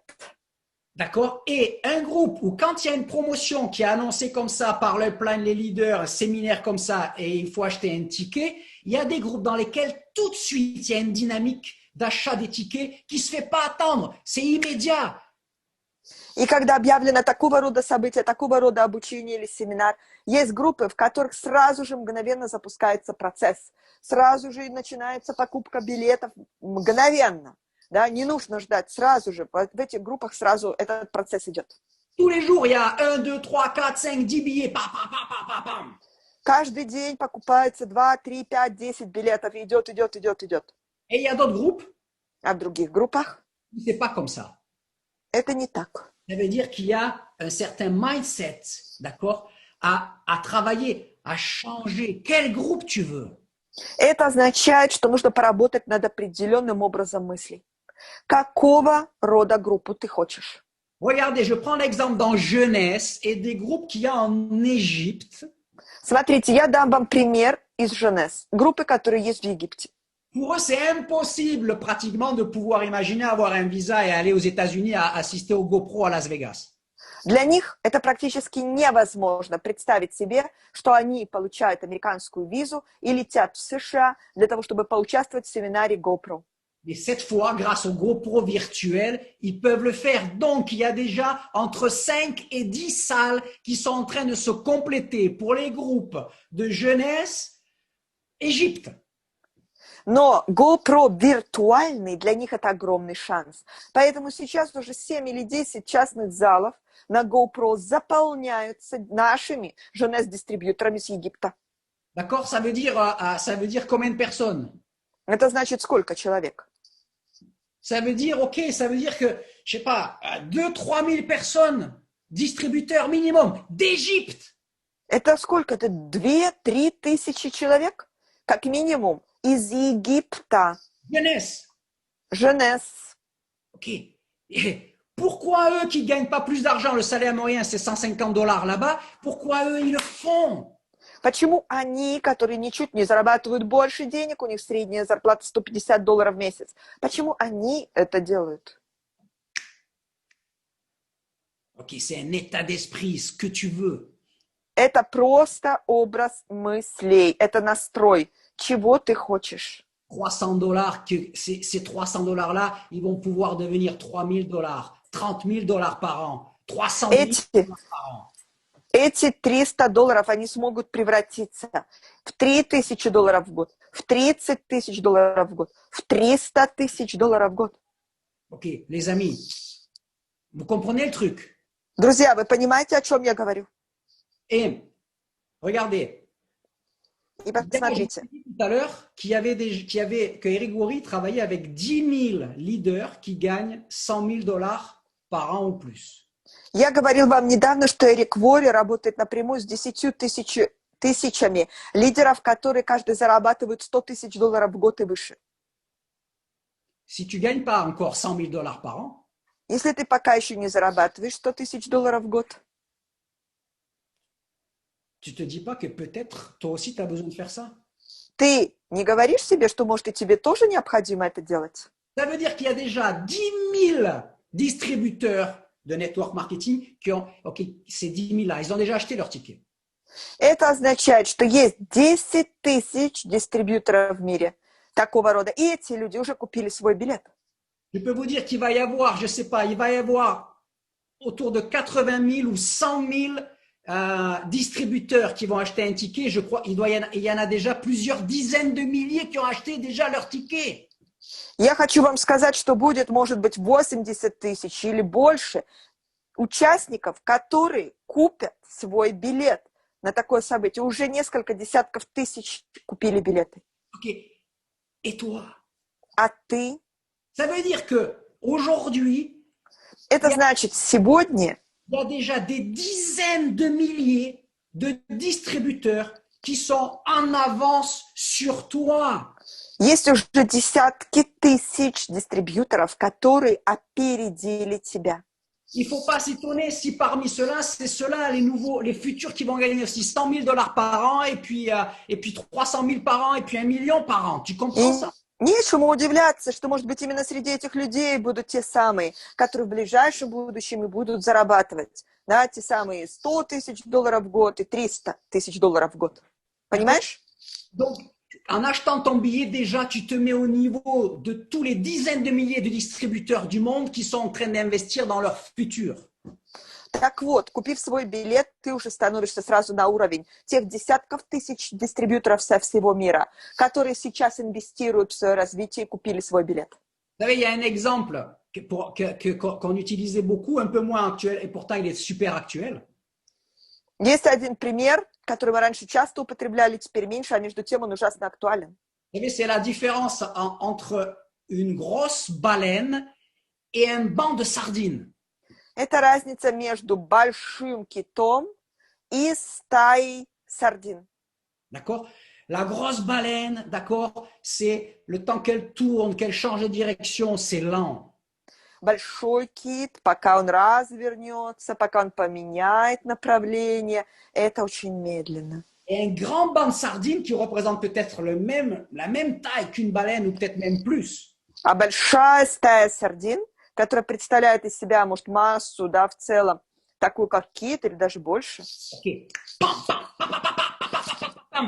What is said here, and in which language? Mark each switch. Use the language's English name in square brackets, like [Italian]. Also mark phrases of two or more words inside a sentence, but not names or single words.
[French] D'accord? Et un groupe où quand il y a une promotion qui est annoncée comme ça par le plan, les leaders, un séminaire comme ça, et il faut acheter un ticket, il y a des groupes dans lesquels tout de suite il y a une dynamique d'achat des tickets qui se fait pas attendre. C'est immédiat. [Russian] И когда объявлено такого рода события, такого рода обучение или семинар, есть группы, в которых сразу же мгновенно запускается процесс. Сразу же начинается покупка билетов мгновенно. Да, не нужно ждать, сразу же. В этих группах сразу этот процесс идет. [French] Tous les jours, il y a 1, 2, 3, 4, 5, 10 billets. Pam, pam, pam, pam, pam, pam. [Russian] Каждый день покупается 2, 3, 5, 10 билетов. Идет. [French] Et il y a d'autres groupes [Russian] А в других группах [French] où c'est pas comme ça. [Russian] это не так. [French] Ça veut dire qu'il y a un certain mindset, d'accord, à travailler, à changer. Quel groupe tu veux? [Russian] Это означает, что нужно поработать над определенным образом мыслей. Какого рода группу ты хочешь? [French] Regardez, je prends l'exemple dans Jeunesse et des groupes qu'il y a en Égypte. [Russian] Смотрите, я дам вам пример из Женес. Группы, которые есть в Египте. [French] Pour eux, c'est impossible pratiquement de pouvoir imaginer avoir un visa et aller aux États-Unis à assister au GoPro à Las Vegas. [Russian] Для них это практически невозможно представить себе, что они получают американскую визу и летят в США для того, чтобы поучаствовать в семинаре GoPro. [French] Et cette fois, grâce au GoPro virtuel, ils peuvent le faire. Donc, il y a déjà entre 5 et 10 salles qui sont en train de se compléter pour les groupes de jeunesse Égypte. [Russian] Но GoPro виртуальный, для них это огромный шанс. Поэтому сейчас уже 7 или 10 частных залов на GoPro заполняются нашими Женес-дистрибьюторами с Египта. [French] D'accord? Ça veut dire combien de personnes? [Russian] Это значит сколько человек? [French] Ça veut dire, ok, ça veut dire que, je sais pas, 2-3 000 personnes, distributeurs minimum d'Égypte. [Russian] Это сколько? Это 2-3 тысячи человек, как минимум, из Египта. [French] Jeunesse. [Russian] Женес. [French] Ok. Et pourquoi eux qui ne gagnent pas plus d'argent, le salaire moyen c'est $150 là-bas, pourquoi eux ils le font? [Russian] Почему они, которые ничуть не зарабатывают больше денег, у них средняя зарплата $150 в месяц, почему они это делают? [French] Ok, c'est un état d'esprit, ce que tu veux. [Russian] Это просто образ мыслей, это настрой, чего ты хочешь. [French] $300, que ces $300-là, ils vont pouvoir devenir $3 000, $30 000 par an, 300 000 par an. [Russian] Эти $300, они смогут превратиться в $3000 в год, в $30 000 в год, в $300 000 в год. [French] Ok, les amis, vous comprenez le truc? [Russian] Друзья, вы понимаете, о чем я говорю? [French] Et regardez, [Russian] И посмотрите. [French] j'ai dit tout à l'heure que Eric Worre travaillait avec 10 000 leaders qui gagnent $100 000 par an ou plus. [Russian] Я говорил вам недавно, что Эрик Ворри работает напрямую с 10 тысячами лидеров, которые каждый зарабатывают $100 000 в год и выше. [French] Si tu ne gagnes pas encore $100 000 par an, [Russian] Если ты пока еще не зарабатываешь $100 000 в год, [French] tu ne te dis pas que peut-être toi aussi tu as besoin de faire ça? [Russian] ты не говоришь себе, что, может, и тебе тоже необходимо это делать? [French] Ça veut dire qu'il y a déjà 10 000 distributeurs de [English] network marketing [French] qui ont, ok, ces 10 000-là, ils ont déjà acheté leur ticket. [Russian] Это означает, что есть 10 тысяч дистрибьюторов в мире такого рода. И эти люди уже купили свой билет. [French] Je peux vous dire qu'il va y avoir, je ne sais pas, il va y avoir autour de 80 000 ou 100 000 distributeurs qui vont acheter un ticket. Je crois il y en a déjà plusieurs dizaines de milliers qui ont acheté déjà leur ticket. [Russian] Я хочу вам сказать, что будет, может быть, 80 тысяч или больше участников, которые купят свой билет на такое событие. Уже несколько десятков тысяч купили билеты. [French] Okay. Et toi? [Russian] А ты? [French] Ça veut dire que aujourd'hui, [Russian] Это значит, сегодня [French] il y a déjà des dizaines de milliers de distributeurs qui sont en avance sur toi. [Russian] есть уже десятки тысяч дистрибьюторов, которые опередили тебя. [French] Il ne faut pas s'étonner si parmi ceux-là, c'est ceux-là, les nouveaux, les futurs qui vont gagner aussi 100 000 dollars par an, et puis 300 000 par an, et puis 1 million par an. Tu comprends ça? [Russian] Нечему удивляться, что, может быть, именно среди этих людей будут те самые, которые в ближайшем будущем и будут зарабатывать. Да, те самые 100 тысяч долларов в год и 300 тысяч долларов в год. Понимаешь? [French] Donc, en achetant ton billet, déjà, tu te mets au niveau de tous les dizaines de milliers de distributeurs du monde qui sont en train d'investir dans leur futur. [Russian] Так вот, купив свой билет, ты уже становишься сразу на уровень тех десятков тысяч дистрибьюторов со всего мира, которые сейчас инвестируют в свое развитие и купили свой билет. [French] Vous savez, il y a un exemple qu'on utilisait beaucoup, un peu moins actuel, et pourtant il est super actuel. [Russian] Есть один пример, который мы раньше часто употребляли, теперь меньше, а между тем он ужасно актуален. [French] Vous savez, c'est la différence entre une grosse baleine et un banc de sardines. [Russian] Это разница между большим китом и стаей сардин. [French] D'accord? La grosse baleine, d'accord, c'est le temps qu'elle tourne, qu'elle change de direction, c'est lent. [Russian] Большой кит, пока он развернется, пока он поменяет направление, это очень медленно. [French] Et un grand banc de sardines qui représente peut-être la même taille qu'une baleine ou peut-être même plus. [Russian] А большая стая сардин, которая представляет из себя, может, массу, да, в целом, такую, как кит, или даже больше. [French] Okay. Pam, pam, pam, pam, pam, pam, pam, pam, pam, pam.